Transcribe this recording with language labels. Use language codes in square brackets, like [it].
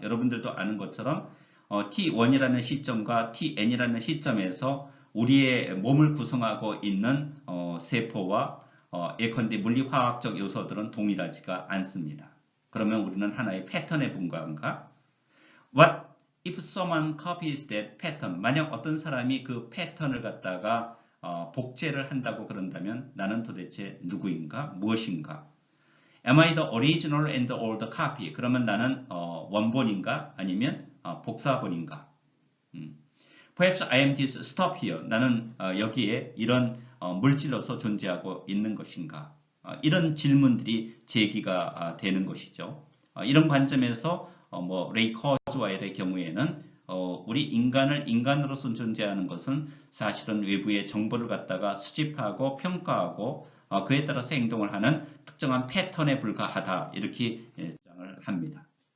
[ko] 여러분들도 아는 것처럼 T1이라는 시점과 Tn이라는 시점에서 우리의 몸을 구성하고 있는 세포와 예컨대 물리화학적 요소들은 동일하지가 않습니다. 그러면 우리는 하나의 패턴에 불과한가? [en] What if someone copies that pattern? [ko] 만약 어떤 사람이 그 패턴을 갖다가 복제를 한다고 그런다면 나는 도대체 누구인가? 무엇인가? [en] Am I the original and the old copy? [ko] 그러면 나는 원본인가? 아니면 복사본인가? [en] Perhaps I am this stuff here. [ko] 나는 여기에 이런 물질로서 존재하고 있는 것인가? 이런 질문들이 제기가 되는 것이죠. 이런 관점에서 레이 커즈와일의 경우에는 우리 인간을 인간으로서 존재하는 것은 사실은 외부의 정보를 갖다가 수집하고 평가하고 그에 따라서 행동을 하는 특정한 패턴에 불과하다 이렇게 주장을 합니다.